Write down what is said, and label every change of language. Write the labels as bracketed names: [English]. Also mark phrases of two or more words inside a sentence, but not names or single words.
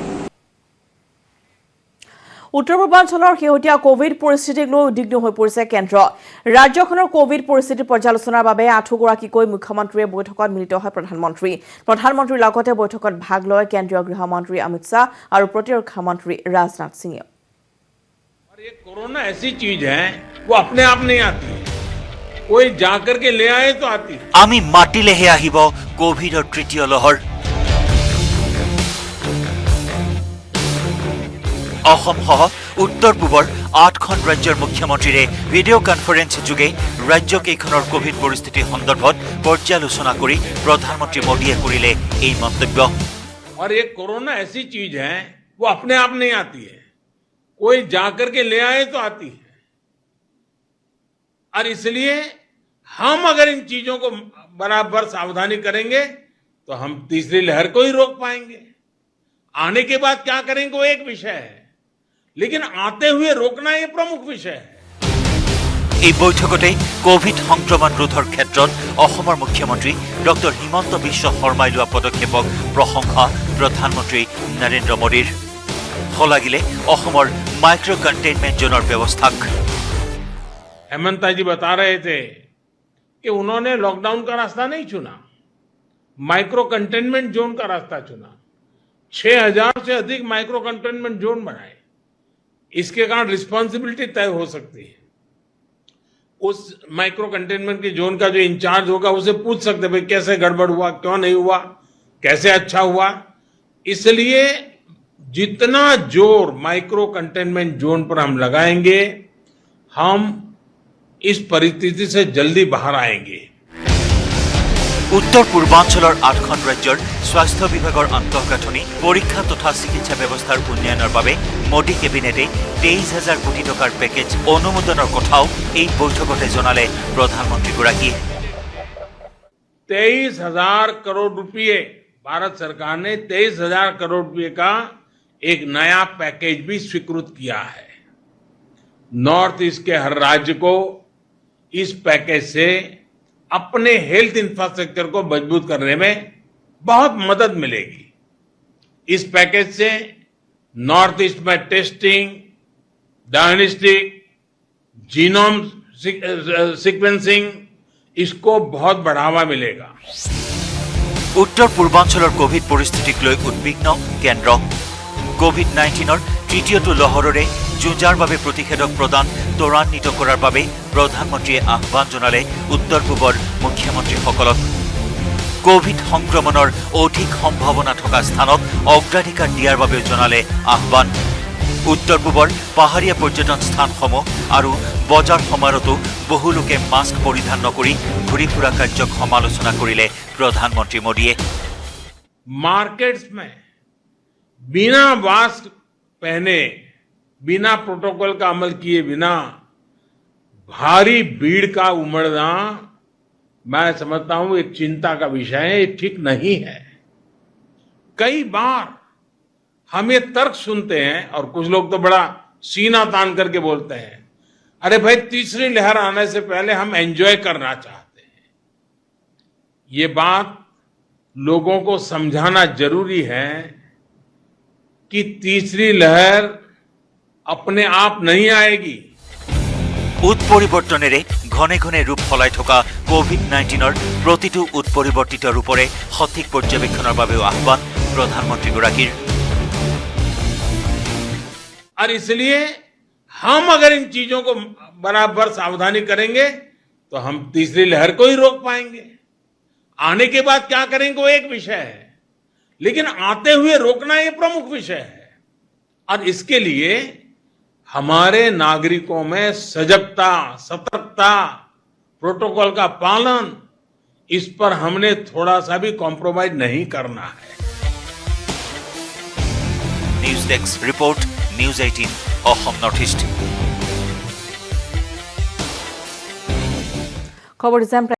[Assamese] উত্তৰ পূৰ্বাঞ্চলৰ শেহতীয়া কোভিড পৰিস্থিতিক লৈ উদ্বিগ্ন হৈ পৰিছে কেন্দ্ৰ। ৰাজ্যখনৰ কোভিড পৰিস্থিতি পৰ্যালোচনাৰ বাবে 8গৰাকীকৈ মুখ্যমন্ত্ৰীয়ে বৈঠকত মিলিত হয় প্ৰধানমন্ত্ৰী। প্ৰধানমন্ত্ৰীৰ লগতে বৈঠকত ভাগ লয় কেন্দ্ৰীয় গৃহমন্ত্ৰী অমিত শ্বাহ আৰু প্ৰতিৰক্ষা মন্ত্ৰী ৰাজনাথ সিঙে। [Hindi] कोरोना ऐसी चीज है वो अपने आप नहीं आती, कोई जाकर के ले आए तो आती। [Assamese] আমি মাতিলেহে আহিব কোভিডৰ তৃতীয় লহৰ। অসম সহ উত্তৰ পূবৰ 8খন ৰাজ্যৰ মুখ্যমন্ত্ৰীৰে [English] video conference [Assamese] যোগে ৰাজ্যকেইখনৰ কোভিড পৰিস্থিতি সন্দৰ্ভত পৰ্যালোচনা কৰি প্ৰধানমন্ত্ৰী মোদীয়ে কৰিলে এই মন্তব্য। [Hindi] और ये कोरोना ऐसी चीज है वो अपने आप नहीं आती है, कोई जाकर के ले आए तो आती है। और इसलिए हम अगर इन चीजों को बराबर सावधानी करेंगे तो हम तीसरी लहर को ही रोक पाएंगे। आने के बाद क्या करेंगे वो एक विषय है, लेकिन आते हुए रोकना ये प्रमुख विषय है। [Assamese] এই বৈঠকতে কোভিড সংক্ৰমণ ৰোধৰ ক্ষেত্ৰত অসমৰ মুখ্যমন্ত্ৰী ডক্টৰ হিমন্ত বিশ্ব শৰ্মাই লোৱা পদক্ষেপক প্ৰশংসা প্ৰধানমন্ত্ৰী নৰেন্দ্ৰ মোদীৰ। শলাগিলে অসমৰ [English] micro containment zoneৰ [Assamese] ব্যৱস্থাক। [Hindi] हेमंता जी बता रहे थे कि उन्होंने लॉकडाउन का रास्ता नहीं चुना, [English] micro containment zone [Hindi] का रास्ता चुना। 6000 से अधिक [English] micro containment zone [Hindi] बनाए। इसके कारण रिस्पॉन्सिबिलिटी तय हो सकती है। उस [English] micro containment [Hindi] के जोन का जो इंचार्ज होगा उसे पूछ सकते भाई कैसे गड़बड़ हुआ, क्यों नहीं हुआ, कैसे अच्छा हुआ। इसलिए जितना जोर [English] micro containment zone [Hindi] पर हम लगाएंगे, हम इस परिस्थिति से जल्दी बाहर आएंगे। উত্তৰ পূৰ্বাঞ্চলৰ 8খন ৰাজ্যৰ স্বাস্থ্য বিভাগৰ আন্তঃগাঁথনি পৰীক্ষা তথা চিকিৎসা ব্যৱস্থাৰ উন্নয়নৰ বাবে মোদী কেবিনেটে 23,000 কোটি টকাৰ পেকেজ অনুমোদনৰ কথাও এই বৈঠকতে জনালে প্ৰধানমন্ত্ৰীগৰাকীয়ে। 23,000 करोड़ रुपये भारत सरकार ने 23,000 करोड़ रुपये का एक नया पैकेज भी स्वीकृत किया है। नॉर्थ ईस्ट के हर राज्य को इस पैकेज से अपने [English] health infrastructure [Hindi] को मजबूत करने में बहुत मदद मिलेगी। इस पैकेज से नॉर्थ ईस्ट में [English] testing, diagnostic, genome sequencing, [Hindi] इसको बहुत बढ़ावा मिलेगा। [Assamese] উত্তৰ পূৰ্বাঞ্চলৰ কোভিড পৰিস্থিতিক লৈ উদ্বিগ্ন কেন্দ্ৰ। কোভিড-19ৰ তৃতীয়টো লহৰৰে যুঁজাৰ বাবে প্ৰতিষেধক প্ৰদান ত্বৰান্বিত কৰাৰ বাবে প্ৰধানমন্ত্ৰীয়ে আহ্বান জনালে উত্তৰ পূবৰ মুখ্যমন্ত্ৰীসকলক। কোভিড সংক্ৰমণৰ অধিক সম্ভাৱনা থকা স্থানত অগ্ৰাধিকাৰ দিয়াৰ বাবেও জনালে আহ্বান। উত্তৰ পূবৰ পাহাৰীয়া পৰ্যটন স্থানসমূহ আৰু বজাৰ সমাৰতো বহু লোকে মাস্ক পৰিধান নকৰি ঘূৰি ফুৰা কাৰ্যক সমালোচনা কৰিলে প্ৰধানমন্ত্ৰী মোদীয়ে। [Hindi] मार्केट्स में बिना मास्क पहने, बिना प्रोटोकॉल का अमल किए बिना भारी भीड़ का उमड़ना, मैं समझता हूं एक चिंता का विषय है, ये ठीक नहीं है। कई बार हम ये तर्क सुनते हैं और कुछ लोग तो बड़ा सीना तान करके बोलते हैं, अरे भाई तीसरी लहर आने से पहले हम एंजॉय करना चाहते हैं। ये बात लोगों को समझाना जरूरी है कि तीसरी लहर अपने आप नहीं आएगी। [Assamese] উৎপৰিবৰ্তনেৰে ঘনে ঘনে ৰূপ সলাই থকা কোভিড-19ৰ প্ৰতিটো উৎপৰিবৰ্তিত ৰূপৰে সঠিক পৰ্যবেক্ষণৰ বাবেও আহ্বান প্ৰধানমন্ত্ৰীগৰাকীৰ। [Hindi] और इसलिए हम अगर इन चीजों को बराबर सावधानी करेंगे तो हम तीसरी लहर को ही रोक पाएंगे। आने के बाद क्या करेंगे वो एक विषय है, लेकिन आते हुए रोकना ये प्रमुख विषय है। और इसके लिए हमारे नागरिकों में सजगता, सतर्कता, प्रोटोकॉल का पालन, इस पर हमने थोड़ा सा भी कॉम्प्रोमाइज नहीं करना है। [English] news desk report, [Assamese] নিউজ 18 অসম নৰ্থ ইষ্ট। খবৰ